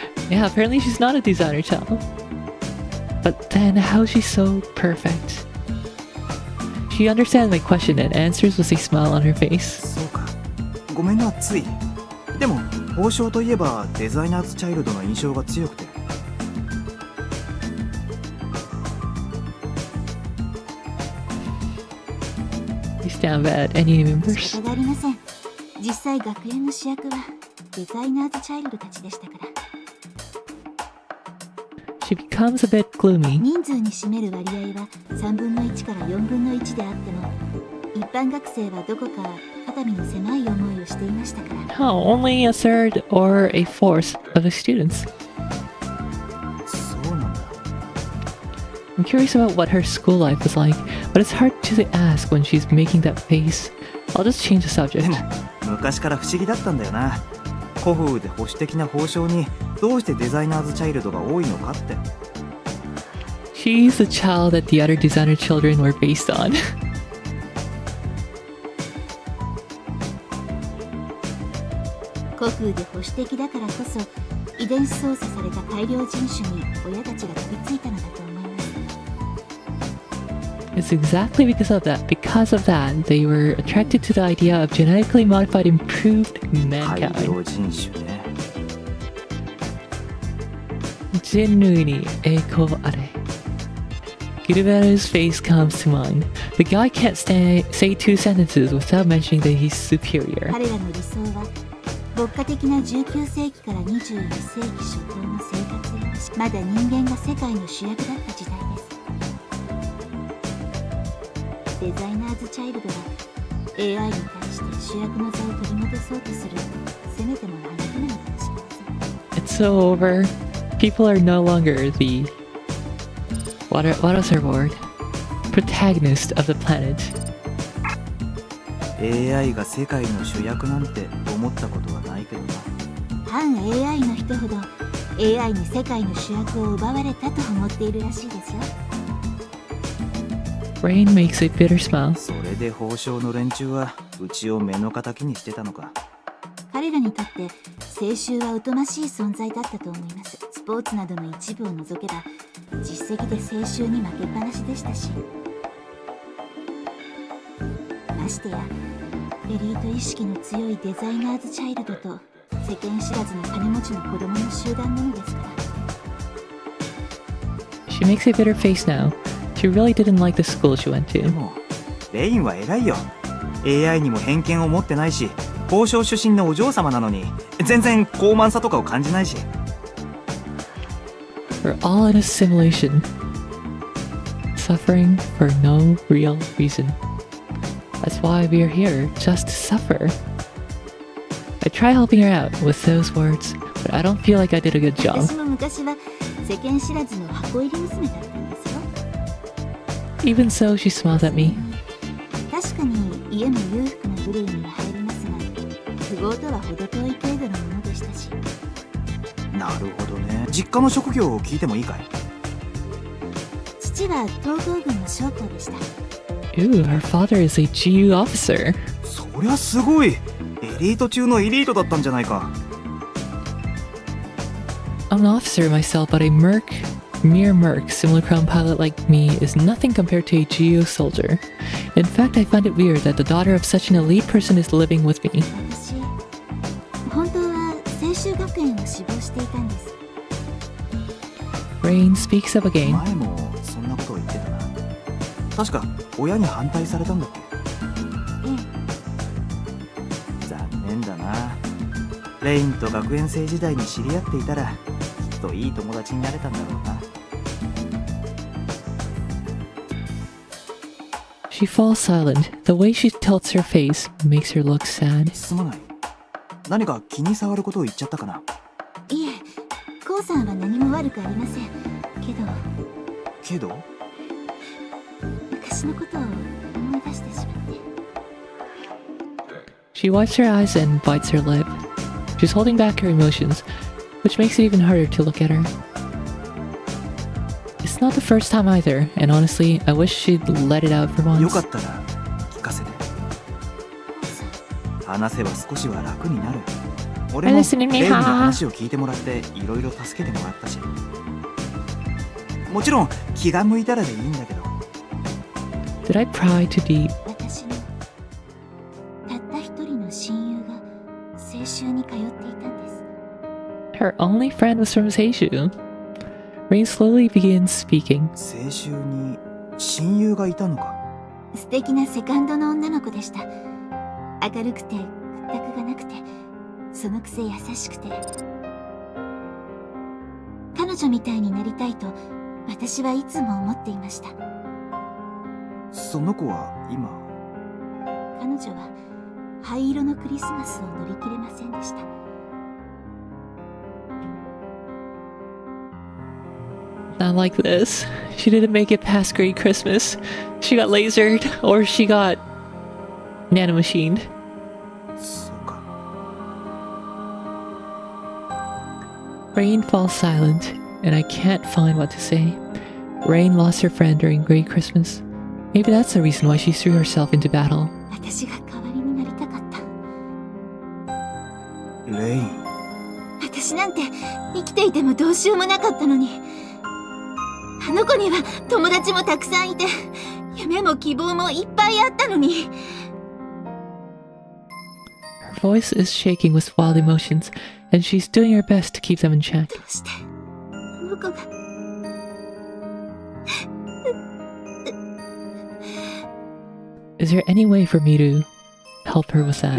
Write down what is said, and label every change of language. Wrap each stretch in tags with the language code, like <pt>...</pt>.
<en>Yeah, apparently she's not a designer child. But then how is she so perfect? She understands my question and answers with a smile on her face.</en> <ja>そうか。ごめんな、つい。でも、宝生といえばデザイナーズチャイルドの印象が強くて。</ja> <en>You stand bad. Any members?</en> <ja>仕方がありません。実際学園の主役はデザイナーズチャイルドたちでしたから。</ja> <en>She becomes a bit gloomy.</en> <ja>人数に占める割合は3分の1から4分の1であっても、一般学生はどこか肩身の狭い思いをしていましたから。</ja> <en>Oh, only a third or a fourth of the students.</en> <ja>そうなんだ。</ja> <en>I'm curious about what her school life was like, but it's hard to ask when she's making that face. I'll just change the subject.</en> <ja>でも、昔から不思議だったんだよな。古風で保守的な宝生にどうしてデザイナーズチャイルドが多いのかって。</ja> <en>She's the child that the other designer children were based on.</en> <ja>古風で保守的だからこそ遺伝子操作された改良人種に親たちが飛びついたのだと思います。</ja> <en>It's exactly because of that. Because of that, they were attracted to the idea of genetically modified improved</en> <ja>改</ja> <en>mankind.</en> <ja>良人種ね。人類に栄光あれ.</ja> <en>Gilberto's face comes to mind. The guy can't say 2 sentences without mentioning that he's superior.</en> <ja>彼らの理想は牧歌的な19世紀から21世紀初頭の生活様式。まだ人間が世界の主役だった時代です。デザイナーズチャイルドは AI に対して主役の座を取り戻そうとするせめてもの話なのかもしれません。</ja> <en>It's so over. People are no longer the what is her word? Protagonist of the planet.</en> <ja>AI が世界の主役なんて思ったことはないけどな。反 AI の人ほど AI に世界の主役を奪われたと思っているらしいですよ。</ja> <en>Rain makes a bitter smile.</en> <ja>それで宝生の連中はうちを目の敵にしてたのか。彼らにとって青春は疎ましい存在だったと思います。スポーツなどの一部を除けば実績で青春に負けっぱなしでしたし、ましてやエリート意識の強いデザイナーズチャイルドと世間知らずの金持ちの子供の集団なのですから。</ja> <en>She makes a bitter face now. She really didn't like the school she went</en> <ja>で</ja> <en>to.</en> <ja>もレインは偉いよ。 AI にも偏見を持ってないし、宝生出身のお嬢様なのに全然高慢さとかを感じないし。</ja> <en>We're all in a simulation, suffering for no real reason. That's why we are here, just to suffer. I try helping her out with those words, but I don't feel like I did a good job.</en> <ja>私も昔は世間知らずの箱入り娘だったんですよ。</ja> <en>Even so, she smiles at me.</en> <ja>確かに家も裕福な部類には入りますが、富豪とは程遠い程度のものでしたし。なるほどね。実家の職業を聞いてもいいかい？父は東郷軍の将校でした。</ja> <en>Ooh, her father is a GU officer.</en> <ja>そりゃすごい。エリート中のエリートだったんじゃないか。</ja> <en>I'm an officer myself, but a mere merc, simulacrum pilot like me is nothing compared to a GU soldier. In fact, I find it weird that the daughter of such an elite person is living with me.</en> <ja>私、本当は青州学園を志望していたんです。</ja> <en>Rain speaks up again.</en> <ja>前もそんなことを言ってたな。確か親に反対されたんだっけ。残念だな。レインと学園生時代に知り合っていたらきっといい友達になれたんだろうな。</ja> <en>She falls silent. The way she tilts her face makes her look sad.</en> <ja>すまない。何か気に障ることを言っちゃったかな。いえ、コウさんは何も悪くありませんけど昔のことを思い出してしまって。</ja> <en>She wipes her eyes and bites her lip. She's holding back her emotions, which makes it even harder to look at her. It's not the first time either, and honestly, I wish she'd let it out for</en> <ja>よか</ja> <en>once.</en> <ja>ったら聞かせて。話せば少しは楽になる。俺も</ja> <en>listening,</en> <ja>レイの</ja> <en>Nanoha.</en> <ja>話を聞いてもらっていろいろ助けてもらったし、もちろん気が向いたらでいいんだけど。</ja> <en>Did I pry too deep?</en> <ja>私のたった一人の親友が青春に通っていたんです。</ja> <en>Her only friend was from Seishu. Rain slowly begins speaking.</en> <ja>青春に親友がいたのか。素敵なセカンドの女の子でした。明るくて屈託がなくて、そのくせ優しくて。彼女みたいになりたいと私はいつも思っていました。その子は今。彼女は灰色のクリスマスを乗り切れませんでした。</ja> <en>Not like this. She didn't make it past Great Christmas. She got lasered, or she got nanomachined.</en> <ja>そうか。</ja> <en>Rain falls silent, and I can't find what to say. Rain lost her friend during Great Christmas. Maybe that's the reason why she threw herself into battle.</en> <ja>私が代わりになりたかった。レイン。私なんて生きていてもどうしようもなかったのに。あの子には友達もたくさんいて、夢も希望もいっぱいあったのに。</ja> <en>Her voice is shaking with wild emotions, and she's doing her best to keep them in check.</en> <ja>どうしてあの子が。</ja> <en>Is there any way for me to help her with that?</en>